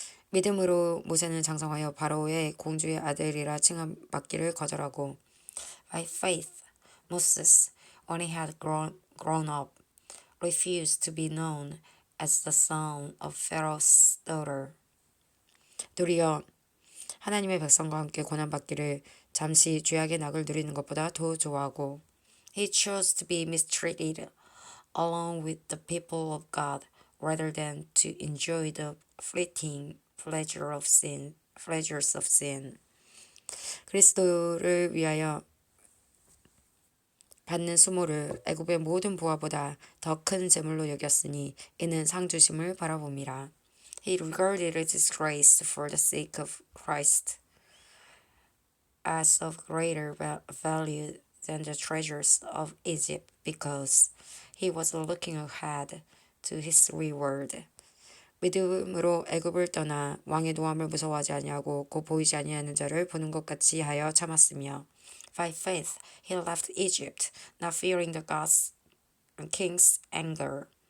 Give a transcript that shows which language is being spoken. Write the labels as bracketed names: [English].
[Korean] 믿음으로 모세는 장성하여 바로의 공주의 아들이라 칭함받기를 거절하고 [English] By faith, Moses, when he had grown up, refused to be known as the son of Pharaoh's daughter. [Korean] 도리어 하나님의 백성과 함께 고난받기를 잠시 죄악의 낙을 누리는 것보다 더 좋아하고 [English] He chose to be mistreated along with the people of God rather than to enjoy the fleeting pleasures of sin. [Korean] 그리스도를 위하여 받는 수모를 애굽의 모든 부하보다 더 큰 재물로 여겼으니 이는 상 주심을 바라봅니다. [English] He regarded a disgrace for the sake of Christ as of greater value than the treasures of Egypt because he was looking ahead to his reward. [Korean] 믿음으로 애굽을 떠나 왕의 노함을 무서워하지 아니하고 곧 보이지 아니하는 자를 보는 것 같이 하여 참았으며 [English] By faith he left Egypt, not fearing the God's king's anger.